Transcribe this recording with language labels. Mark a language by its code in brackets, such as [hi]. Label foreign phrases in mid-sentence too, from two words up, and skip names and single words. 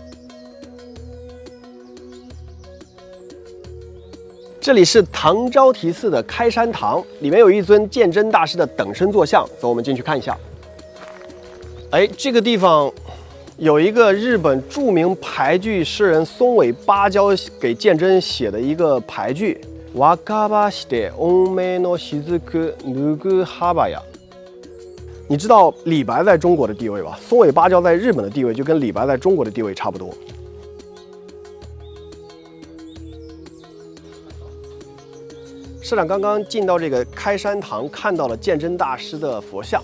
[zh] 这里是唐招提寺的开山堂，里面有一尊鉴真大师的等身坐像，走，我们进去看一下。哎，这个地方有一个日本著名俳句诗人松尾芭蕉给鉴真写的一个俳句： [ja] 若ばして御目の雫脱ぐ幅や。 [zh] 你知道李白在中国的地位吧？松尾芭蕉在日本的地位就跟李白在中国的地位差不多。社长刚刚进到这个开山堂，看到了鉴真大师的佛像。